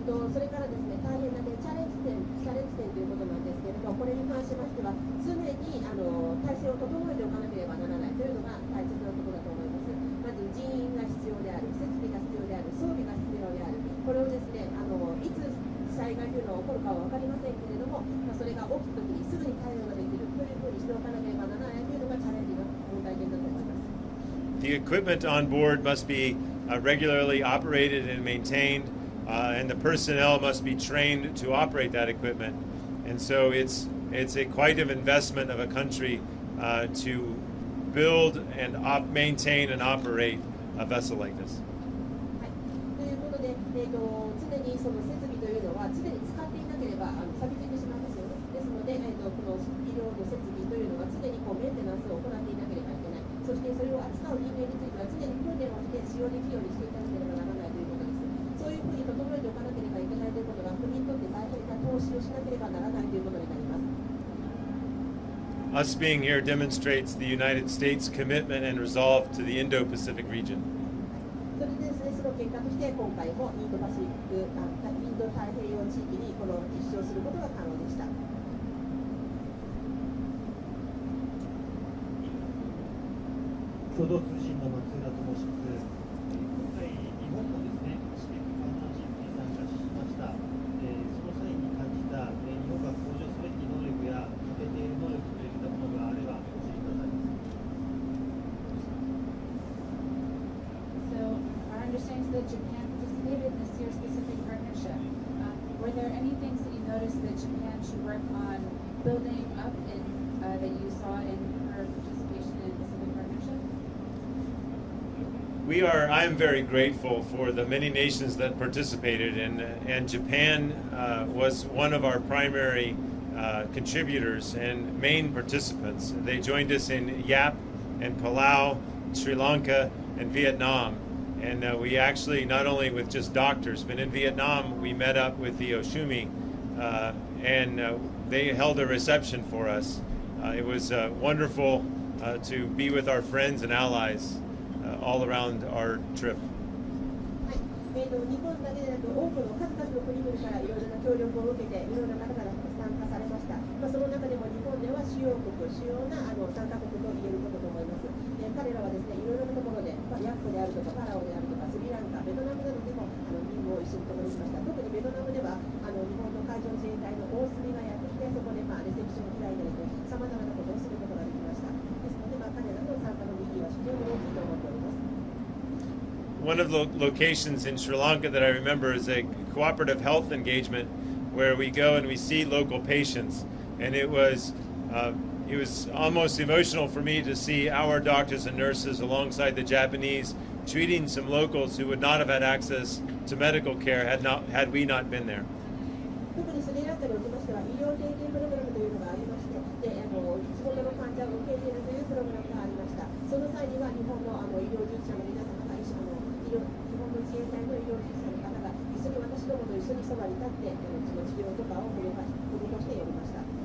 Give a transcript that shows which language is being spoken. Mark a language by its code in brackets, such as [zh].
[ja] それからですね、大変な、チャレンジ点ということなんですけれど、これに関しましては、常に体制を整えておかなければならないというのが大切なことだと思います。まず人員が必要である、設備が必要である、装備が必要である、これをですね、いつ災害というのが起こるかは分かりませんけれども、それが起きたときにすぐに対応ができるというふうにしておかなければならないというのがチャレンジの問題点だと思います。 [en] The equipment on board must be regularly operated and maintained, and the personnel must be trained to operate that equipment. And so it's a quite an investment of a country to build and maintain and operate a vessel like this. [ja] ということで、常にその設備というのは常に使っていなければ錆びついてしまいますよね。ですので、この医療の設備というのは常にメンテナンスを行っていなければいけない。そしてそれを扱う人間については常に訓練をして使用できるようにしていかなければならないということです。そういうふうに整えておかなければいけないということが国にとって大変な投資をしなければならないということになります。 [en] Us being here demonstrates the United States' commitment and resolve to the Indo-Pacific region. [ja] それでですね、その結果として今回もインド太平洋地域にこの実証することが可能でした。共同通信の松浦と申します。今回、日本もですね、試験パートナーシップに参加しました。その際に感じた、日本が向上すべき能力や欠けている能力といったものがあれば教えてください。 [en] So, our understanding is that Japan participated in this year's Pacific Partnership. Were there any things that you noticed that Japan should work on building up in, that you saw in her participation in Pacific Partnership? I am very grateful for the many nations that participated, and Japan was one of our primary contributors and main participants. They joined us in Yap and Palau, Sri Lanka, and Vietnam. And we actually, not only with just doctors, but in Vietnam, we met up with the Oshumi, and they held a reception for us. It was wonderful to be with our friends and allies all around our trip. [ja] 日本だけでなく多くの数々の国々からいろいろな協力を受けていろいろな方々が参加されました。その中でも日本では主要な参加国と言えることと思います。彼らはですね、いろいろなところで、ヤップであるとかパラオであるとかスリランカ、ベトナムなどでも任務を一緒に共にしました。特にベトナムでは日本の海上自衛隊の大隅がやってきて、そこでレセプションを開いたりとさまざまなことをすることができました。ですので、彼らの参加の意義は非常に大きいと思っております。 [en] One of the locations in Sri Lanka that I remember is a cooperative health engagement where we go and we see local patients, and it was almost emotional for me to see our doctors and nurses alongside the Japanese treating some locals who would not have had access to medical care had we not been there. [ja] 特にスリランカにおきましては医療提携プログラムというのがありまして、地元の患者を受け入れるというプログラムがありました。その際には日本の医療従事者の皆様が日本の自衛隊の医療従事者の方が一緒に私どもと一緒にそばに立ってその治療とかを施してやりました。